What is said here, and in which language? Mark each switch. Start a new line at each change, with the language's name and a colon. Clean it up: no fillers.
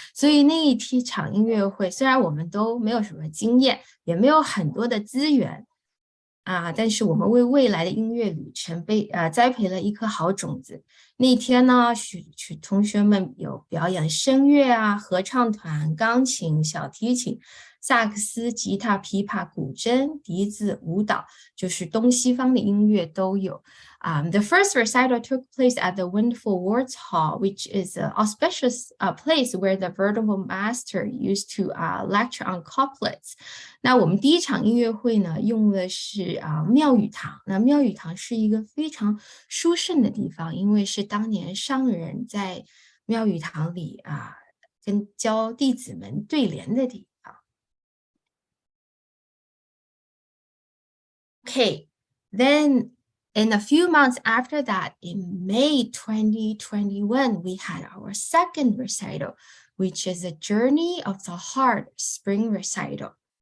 Chinese: 所以那一场音乐会，虽然我们都没有什么经验，也没有很多的资源但是我们为未来的音乐旅程栽培了一颗好种子。那天呢，同学们有表演声乐合唱团、钢琴、小提琴、萨克斯、吉他、琵琶、古筝、笛子、舞蹈，就是东西方的音乐都有。
English: The first recital took place at the wonderful Wards Hall, which is an auspicious place where the venerable master used to lecture on couplets.
Chinese: 那我们第一场音乐会呢，用的是庙宇堂。那庙宇堂是一个非常殊胜的地方，因为是当年上人在庙宇堂里跟教弟子们对联的地方。
English: Okay, then in a few months after that, in May 2021, we had our second recital, which is a Journey of the Heart Spring Recital.